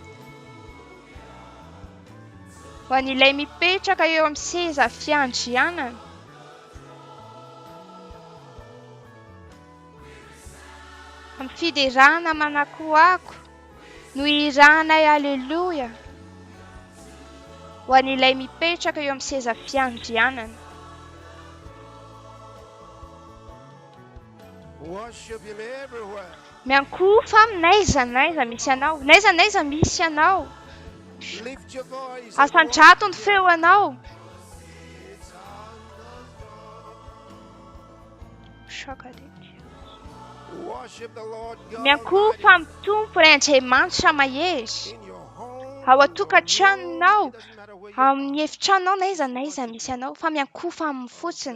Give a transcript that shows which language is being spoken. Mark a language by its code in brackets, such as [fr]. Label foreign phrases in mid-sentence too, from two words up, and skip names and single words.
[mg] Ho an'ilay mipetraka eo amin'ny seza fiandrianana. Amin'ny fiderana manakoako no iranay halleluja ho an'ilay mipetraka eo amin'ny seza fiandrianana. [en] Worship him everywhere. [mg] Miankofa n'aiza n'aiza misy anao, n'aiza n'aiza misy anao. [en] Lift your voice. [mg] Asandrato ny feonao. [en] Worship the Lord God. [mg] Miankofa amin'ny tompo ray Andriamanitra mahery. Ao atokatrano, amin'ny efitranao n'aiza n'aiza misy anao, fa miankofa amin'ny fotsiny.